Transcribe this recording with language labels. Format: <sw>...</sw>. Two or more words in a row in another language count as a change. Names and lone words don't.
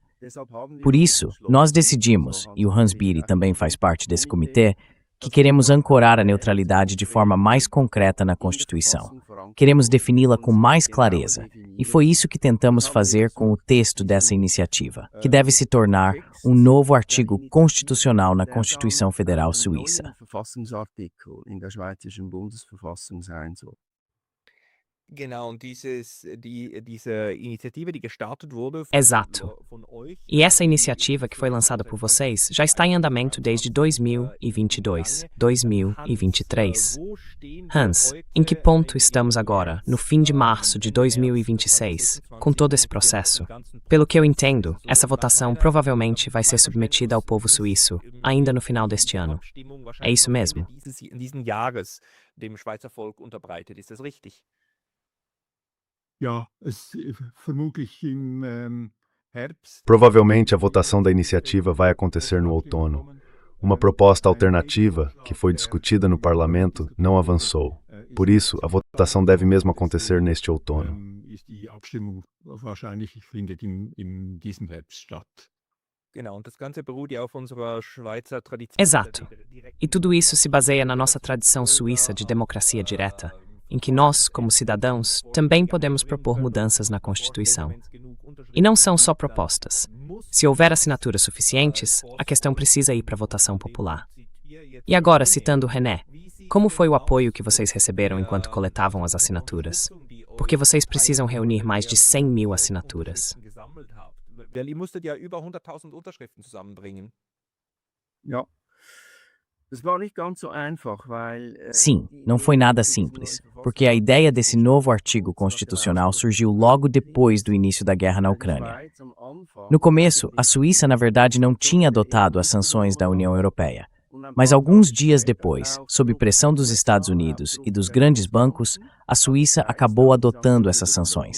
<pt>Por isso, nós decidimos, e o Hans Bieri também faz parte desse comitê, que queremos ancorar a neutralidade de forma mais concreta na Constituição. Queremos defini-la com mais clareza, e foi isso que tentamos fazer com o texto dessa iniciativa, que deve se tornar um novo artigo constitucional na Constituição Federal Suíça.</pt> <de>Genau, und diese Initiative, die gestartet wurde</de> <pt>Exato.</pt> <de>von euch.</de> <pt>E essa iniciativa que foi lançada por vocês já está em andamento desde 2022, 2023. Hans, em que ponto estamos agora, no fim de março de 2026, com todo esse processo? Pelo que eu entendo, essa votação provavelmente vai ser submetida ao povo suíço ainda no final deste ano. É isso mesmo?</pt> <de>Diesen Jahres dem Schweizer Volk unterbreitet. Ist das richtig? ja, vermutlich im Herbst.</de> <pt>Provavelmente a votação da iniciativa vai acontecer no outono. Uma proposta alternativa, que foi discutida no parlamento, não avançou. Por isso, a votação deve mesmo acontecer neste outono.</pt> <de>Ist die Abstimmung wahrscheinlich findet in diesem Herbst statt. Genau, und das Ganze beruht ja auf unserer Schweizer Tradition.</de> <pt>Exato. E tudo isso se baseia na nossa tradição suíça de democracia direta, em que nós, como cidadãos, também podemos propor mudanças na Constituição. E não são só propostas. Se houver assinaturas suficientes, a questão precisa ir para a votação popular. E agora, citando René, como foi o apoio que vocês receberam enquanto coletavam as assinaturas? Porque vocês precisam reunir mais de 100 mil assinaturas.</pt> <de>Ihr musstet ja über 100.000 Unterschriften zusammenbringen. Ja. Das war nicht ganz so einfach, weil</de> <pt>Sim, não foi nada simples, porque a ideia desse novo artigo constitucional surgiu logo depois do início da guerra na Ucrânia. No começo, a Suíça, na verdade, não tinha adotado as sanções da União Europeia. Mas alguns dias depois, sob pressão dos Estados Unidos e dos grandes bancos, a Suíça acabou adotando essas sanções.</pt>